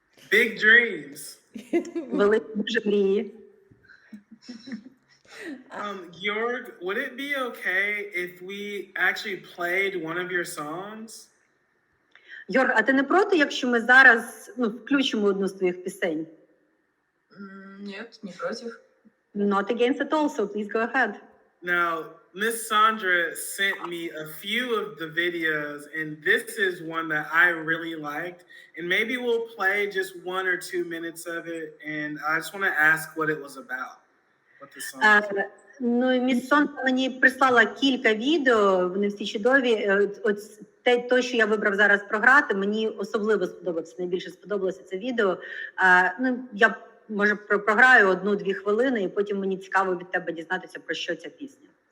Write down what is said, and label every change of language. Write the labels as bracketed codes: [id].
[en] Big dreams. [uk] Великі дуже мрії. [en] Georg, would it be okay if we actually played one of your songs? [uk] Georg, а ти не проти, якщо ми зараз включимо одну з твоїх пісень? [ru] Нет, не против. [en] Not against at all, so please go ahead. Now, Miss Sandra sent me a few of the videos, and this is one that I really liked. And maybe we'll play just 1 or 2 minutes of it, and I just want to ask what it was about, what the song is. [uk] Ну, міс Сонта мені прислала кілька відео, вони всі чудові. Те, що я вибрав зараз програти, мені особливо сподобалося, найбільше сподобалося це відео. Я, може, програю 1-2 хвилини, і потім мені цікаво від тебе дізнатися, про що ця пісня.